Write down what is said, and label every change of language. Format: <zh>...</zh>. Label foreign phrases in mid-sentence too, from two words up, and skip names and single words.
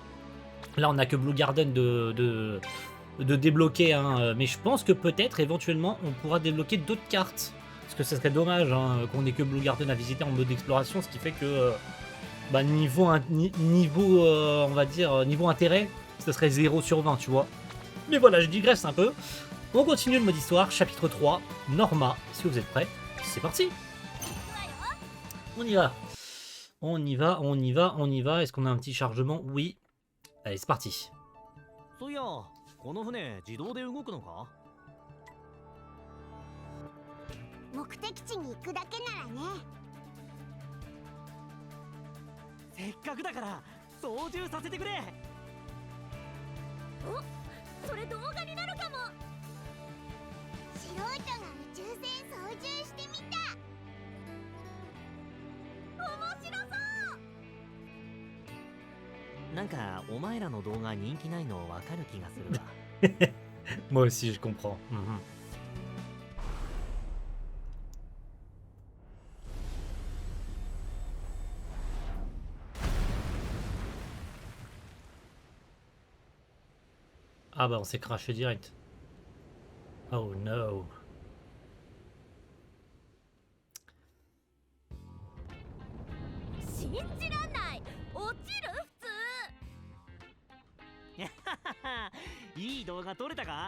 <fr>Là on n'a que Blue Garden de débloquer, mais je pense que peut-être éventuellement on pourra débloquer d'autres cartes, parce que ce serait dommage qu'on ait que Blue Garden à visiter en mode exploration, ce qui fait que niveau on va dire niveau intérêt, ce serait 0 sur 20, tu vois. Mais voilà, je digresse un peu. On continue le mode histoire, chapitre 3, Norma. Si vous êtes prêts, c'est parti. On y va. On y va, on y va, on y va. Est-ce qu'on a un petit chargement? Oui. Allez, c'est parti.</fr> <ja>この船自動で動くのか？目的地に行くだけならね。せっかくだから操縦させてくれ。お、それ動画になるかも。素人が宇宙船操縦してみた。面白そう。なんかお前らの動画人気ないのわかる気がするわ。</ja> <fr>Moi aussi, je comprends. Ah bah on s'est craché direct. Oh no.</fr> <ja>信じらんない。落ちる普通。いい動画撮れたか？</ja>